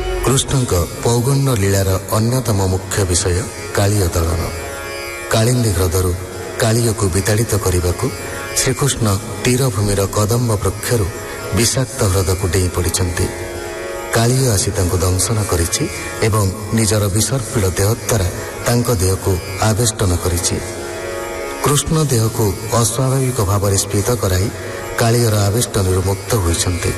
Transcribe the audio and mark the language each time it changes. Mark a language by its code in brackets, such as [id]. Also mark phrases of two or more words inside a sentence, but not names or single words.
[or] କୃଷ୍ଣଙ୍କ ପୌଗଣ୍ୟ ଲୀଳାର ଅନ୍ୟତମ ମୁଖ୍ୟ ବିଷୟ କାଳୀୟ ଦଳନ। କାଳିନ୍ଦୀ ହ୍ରଦରୁ କାଳୀୟକୁ ବିତାଡ଼ିତ କରିବାକୁ ଶ୍ରୀକୃଷ୍ଣ ତୀରଭୂମିର କଦମ୍ବ ବୃକ୍ଷରୁ ବିଷାକ୍ତ ହ୍ରଦକୁ ଡେଇଁ ପଡ଼ିଛନ୍ତି। କାଳିୟ ଆସି ତାଙ୍କୁ ଦଂଶନ କରିଛି ଏବଂ ନିଜର ବିସର୍ପିଳ ଦେହ ଦ୍ୱାରା ତାଙ୍କ ଦେହକୁ ଆବେଷ୍ଟନ କରିଛି। କୃଷ୍ଣ ଦେହକୁ ଅସ୍ୱାଭାବିକ ଭାବରେ ସ୍ଫୀତ କରାଇ କାଳିୟର ଆବେଷ୍ଟନରୁ ମୁକ୍ତ ହୋଇଛନ୍ତି।